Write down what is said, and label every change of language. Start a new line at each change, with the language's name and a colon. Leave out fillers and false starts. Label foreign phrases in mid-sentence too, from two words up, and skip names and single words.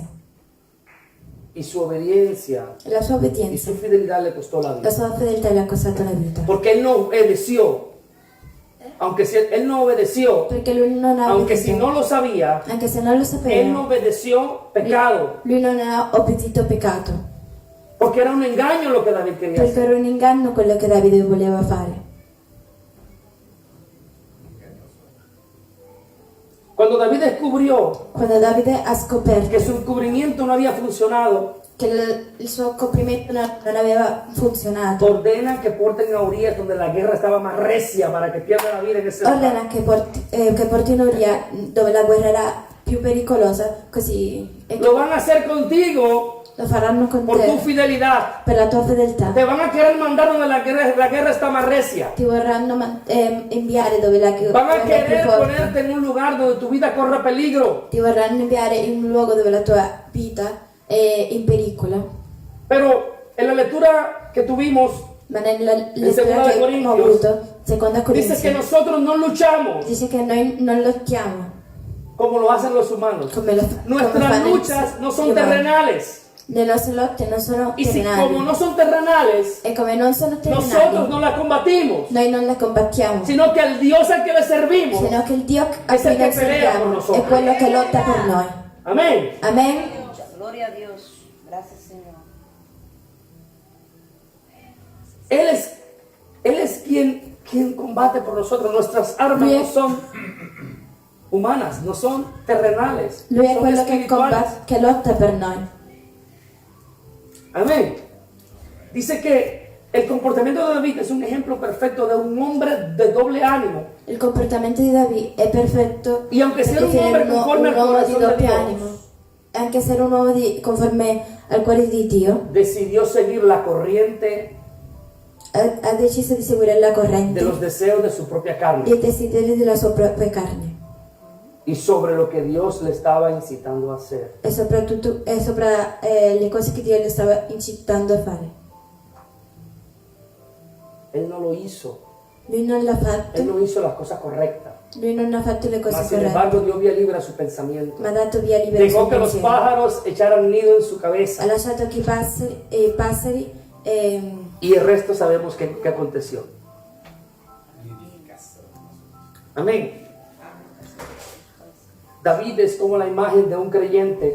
Spanish: y su obediencia
Italian: La sua
Spanish: y
Italian: obbedienza,
Spanish: su fidelidad le costó la la vida.
Italian: sua fedeltà le ha costato la vita.
Spanish: Porque él no obedeció. Aunque si él no obedeció,
Italian: Perché lui non ha
Spanish: aunque si
Italian: obbedito,
Spanish: no lo sabía,
Italian: anche se non lo
Spanish: él no
Italian: sapeva,
Spanish: obedeció pecado.
Italian: lui non ha obbedito peccato,
Spanish: Porque era un engaño lo que David quería
Italian: perché
Spanish: hacer.
Italian: era un inganno quello che Davide voleva fare.
Spanish: Cuando David descubrió
Italian: Quando Davide ha scoperto
Spanish: que su encubrimiento no había funcionado,
Italian: che il suo coprimento non aveva funzionato,
Spanish: ordena que porten a Urias donde la guerra estaba más recia para que pierda la vida en ese lugar.
Italian: ordena che portino Uria dove la guerra era più pericolosa, così
Spanish: Lo van a hacer contigo
Italian: lo faranno con
Spanish: por tu
Italian: te
Spanish: fidelidad.
Italian: per la tua fedeltà.
Spanish: Te van a querer mandar donde la guerra está más recia.
Italian: Ti vorranno inviare dove la
Spanish: Van a
Italian: guerra è più
Spanish: querer
Italian: forte.
Spanish: ponerte en un lugar donde tu vida corra peligro.
Italian: Ti vorranno inviare in un luogo dove la tua vita è in pericolo.
Spanish: Pero en la lectura que tuvimos,
Italian: Ma nella lettura Seconda che abbiamo
Spanish: Corintios,
Italian: avuto, seconda
Spanish: dice que
Italian: Corinzi,
Spanish: nosotros no luchamos
Italian: dice che noi non lottiamo
Spanish: como lo hacen los humanos.
Italian: come
Spanish: Nuestras
Italian: fanno
Spanish: luchas no son
Italian: gli umani.
Spanish: terrenales.
Italian: Le nostre lotte non sono
Spanish: Y si
Italian: terrenali.
Spanish: como no son terrenales,
Italian: E come non sono
Spanish: nosotros
Italian: terrenali,
Spanish: no las combatimos,
Italian: noi non le combattiamo,
Spanish: sino que el Dios al que le servimos.
Italian: sino che il Dio a
Spanish: Es el
Italian: cui noi
Spanish: que pelea por
Italian: serviamo
Spanish: nosotros.
Italian: è quello che lotta per noi.
Spanish: Amén.
Italian: Amen?
Spanish: Gloria a Dios. Gracias, Señor. Él es quien combate por nosotros. Nuestras armas Bien. no son humanas, no son terrenales,
Italian: Lui è
Spanish: son
Italian: quello che
Spanish: espirituales.
Italian: che lotta per noi.
Spanish: Amén. Dice que el comportamiento de David es un ejemplo perfecto de un hombre de doble ánimo.
Italian: Il comportamento di Davide è perfetto
Spanish: Y aunque
Italian: per
Spanish: sea un
Italian: definire
Spanish: hombre conforme
Italian: un
Spanish: al
Italian: uomo di
Spanish: corazón de
Italian: doppio
Spanish: Dios,
Italian: animo, anche essere un uomo conforme al cuore di Dio,
Spanish: decidió seguir la corriente
Italian: ha deciso di seguire la
Spanish: de
Italian: corrente
Spanish: los deseos de su propia carne
Italian: dei desideri della sua propria carne
Spanish: y sobre lo que Dios le estaba incitando a hacer.
Italian: e soprattutto sopra le cose che Dio le stava incitando a fare.
Spanish: Él no lo hizo.
Italian: Lui non l'ha
Spanish: Él
Italian: fatto,
Spanish: no hizo las cosas correctas.
Italian: lui non ha fatto le cose
Spanish: Mas, sin
Italian: corrette,
Spanish: embargo, dio vía libre a su pensamiento.
Italian: ma ha dato via libera al suo
Spanish: Dejó que los
Italian: pensiero.
Spanish: pájaros echaran nido en su
Italian: Ha
Spanish: cabeza.
Italian: lasciato che i passeri
Spanish: Y el resto sabemos qué aconteció. Amén. David es como la imagen de un creyente